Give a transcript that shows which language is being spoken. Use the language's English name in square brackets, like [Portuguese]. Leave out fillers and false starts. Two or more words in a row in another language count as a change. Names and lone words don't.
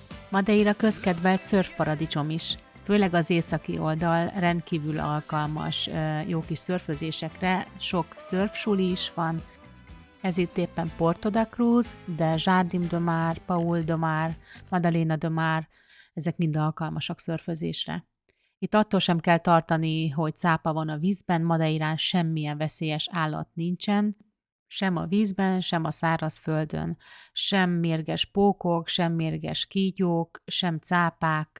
[Hungarian] Madeira közkedvelt szörfparadicsom is, főleg az északi oldal rendkívül alkalmas jó kis szörfözésekre, sok szörfsuli is van, ez itt éppen Porto da Cruz, de Jardim do Mar, Paul do Mar, Madalena do Mar, ezek mind alkalmasak szörfözésre. Itt attól sem kell tartani, hogy cápa van a vízben, Madeirán semmilyen veszélyes állat nincsen, sem a vízben, sem a szárazföldön, sem mérges pókok, sem mérges kígyók, sem cápák.